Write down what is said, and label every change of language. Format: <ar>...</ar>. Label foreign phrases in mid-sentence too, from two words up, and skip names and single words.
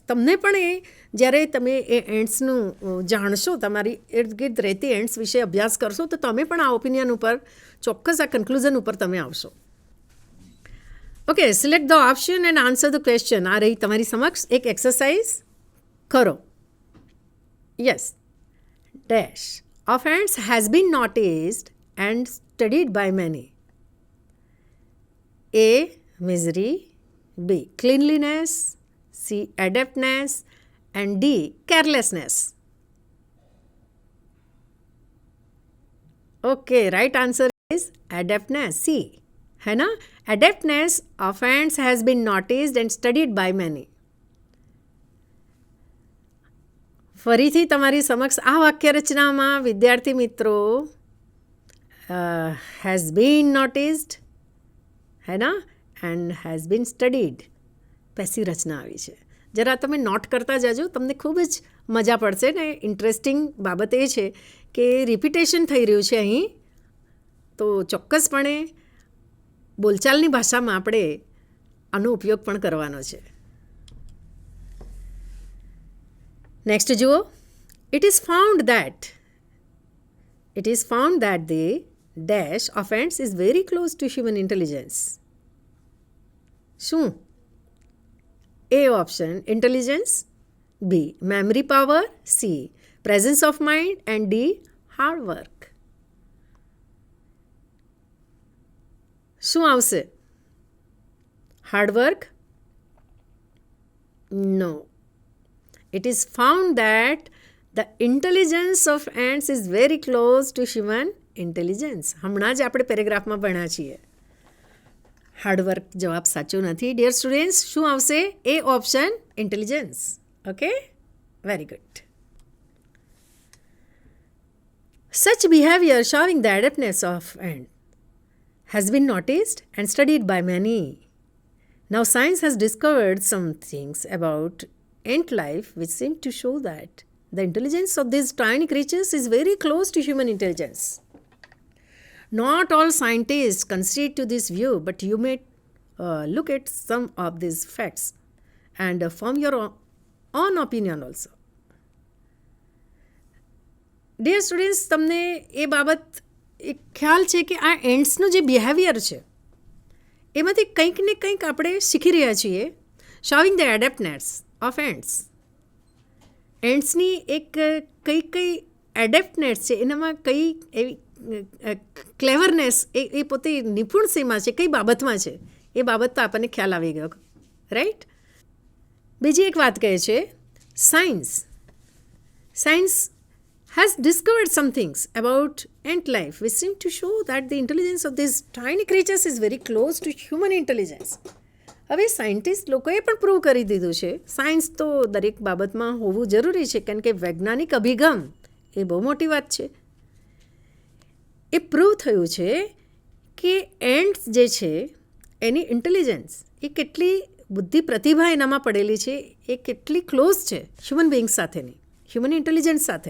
<gu>તમને પણ એ જ્યારે તમે એ એન્ટ્સનું જાણશો, તમારી ઇર્દ ગિર્દ રહેતી એન્ટ્સ વિશે અભ્યાસ કરશો તો તમે પણ આ ઓપિનિયન ઉપર ચોક્કસ આ કન્ક્લુઝન ઉપર તમે આવશો.</gu> <en>Okay, select the option and answer the question.</en> <gu>આ રહી તમારી સમક્ષ એક એક્સરસાઇઝ. કરો. યસ.</gu> <en>Dash of ants has been noticed and studied by many. A. Misery. B. Cleanliness. C. Adeptness. And D. Carelessness. Okay, right answer is adeptness.</en> <hi>C. है ना?</hi> <en>Adeptness of ants has been noticed and studied by many.</en> <gu>ફરીથી તમારી સમક્ષ આ વાક્ય રચનામાં વિદ્યાર્થી મિત્રો</gu> <en>has been noticed</en> <hi>है ना,</hi> <en>and has been studied.</en> <gu>પેસી રચના આવી છે. જરા તમે નોટ કરતા જાજો, તમને ખૂબ જ મજા પડશે. ને ઇન્ટરેસ્ટિંગ બાબત એ છે કે રિપીટેશન થઈ રહ્યું છે અહીં, તો ચોક્કસપણે બોલચાલની ભાષામાં આપણે આનો ઉપયોગ પણ કરવાનો છે. નેક્સ્ટ જુઓ.</gu> <en>It is found that the dash offense is very close to human intelligence.</en> <gu>શું?</gu> <en>A option intelligence, B memory power, C presence of mind, and D hard work.</en> <gu>શું આવશે?</gu> <en>Hard work? No. It is found that the intelligence of ants is very close to human intelligence.</en> <gu>હમણાં જ આપણે પેરેગ્રાફમાં ભણ્યા છીએ. હાર્ડવર્ક જવાબ સાચો નથી.</gu> <en>Dear students,</en> <gu>શું આવશે?</gu> <en>A option intelligence. Okay, very good. Such behavior showing the adaptness of ant has been noticed and studied by many. Now science has discovered some things about ant life which seem to show that the intelligence of these tiny creatures is very close to human intelligence. Not all scientists concede to this view, but you may look at some of these facts and form your own opinion also. Dear students,</en> <gu>તમને એ બાબત એક ખ્યાલ છે કે આ એન્ટ્સનું જે બિહેવિયર છે એમાંથી કંઈક ને કંઈક આપણે શીખી રહ્યા છીએ.</gu> <en>Showing the adeptness of ants.</en> <gu>એન્ટ્સની એક કઈ એડેપ્ટનેસ છે, એનામાં કઈ એવી ક્લેવરનેસ, એ પોતે નિપુણ શેમાં છે, કઈ બાબતમાં છે, એ બાબત તો આપણને ખ્યાલ આવી ગયો, રાઈટ? બીજી એક વાત કહે છે,</gu> <en>સાયન્સ has discovered some things about ant life which seem to show that the intelligence of these tiny creatures is very close to human intelligence.</en> <gu>હવે સાયન્ટિસ્ટ લોકોએ પણ પ્રૂવ કરી દીધું છે. સાયન્સ તો દરેક બાબતમાં હોવું જરૂરી છે, કારણ કે વૈજ્ઞાનિક અભિગમ એ બહુ મોટી વાત છે. એ પ્રૂવ થયું છે કે એન્ટ્સ જે છે એની ઇન્ટેલિજન્સ, એ કેટલી બુદ્ધિ પ્રતિભા એનામાં પડેલી છે, એ કેટલી ક્લોઝ છે</gu> <en>human being</en> <gu>સાથેની,</gu> <en>human intelligence</en> <gu>સાથે.</gu>